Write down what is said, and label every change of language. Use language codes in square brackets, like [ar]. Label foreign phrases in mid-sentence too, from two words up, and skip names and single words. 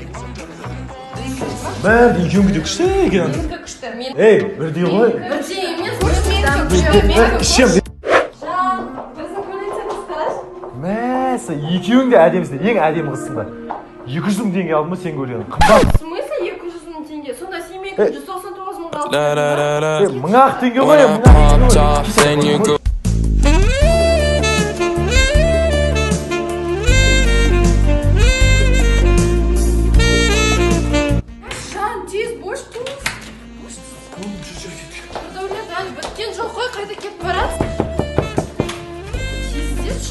[kk] Бәрі екеуіңгі де күшті екен. Менікі күшті. Ей, бірдей ғой. Бірдей емес, мен күшті. Жан, біздің көйлектеріміз қараш. Мәсі, екеуің де әдемісің, ең әдемі қызсың да. 200 мың теңге алдым ба сен көрген? Қымбат. [ru] В смысле [kk] 200 мың теңге? Сонда сен мен 199 мыңға алдың. Мың-ақ теңге ғой, [en] When I popped off, then your girl. [kk] Жан, тез бош туыз. Нұрдәулет, әлі біткен жоқ қой, қайда кетіп барасың? Тездетші.